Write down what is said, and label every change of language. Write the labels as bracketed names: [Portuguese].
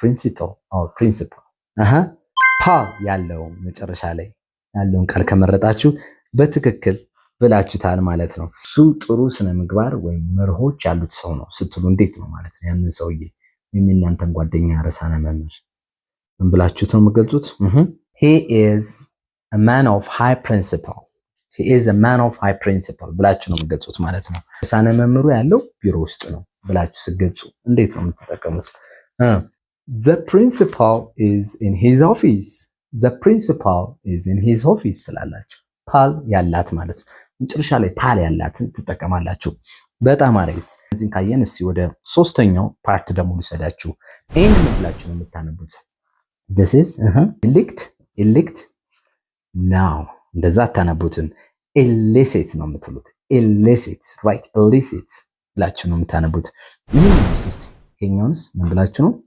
[Amharic] ፕሪንሲፓል ኦር ፕሪንሲፓል? ፓል ያለው መጨረሻ ላይ ያለውን ቃል ከመረጣችሁ በትክክል ብላችሁታል ማለት ነው። እሱ ጥሩ ስነ ምግባር ወይም መርሆች ያሉት ሰው ነው ስትሉ እንዴት ነው ማለት ነው? ያንን ሰውዬ የእናንተን ጓደኛ ርዕሳነ መምህር ምን ብላችሁት ነው የምትገልጹት? [English] he is a man of high principle he is a man of high principle [Amharic] ብላችሁ ነው የምትገልጹት ማለት ነው። ርዕሳነ መምህሩ ያለው ቢሮ ውስጥ ነው ብላችሁ ስትገልጹ እንዴት ነው የምትጠቀሙት? [English] the principal is in his office the principal is in his office [Amharic] ትላላችሁ። ፓል ያላት ማለት ነው። መጨረሻ ላይ ፓል ያላትን ትጠቀማላችሁ። በጣም አሪፍ። እዚህን ካየን እስቲ ወደ ሶስተኛው ፓርት ደግሞ ልሰዳችሁ። ይሄን ብላችሁ ነው የምታነቡት። [English] this is elect now [Amharic] እንደዛ አታነቡትም። illicit ነው የምትሉት። [English] illicit right illicit [Amharic] ብላችሁ ነው የምታነቡት። ይሄኛውንስ ምን ብላችሁ ነው?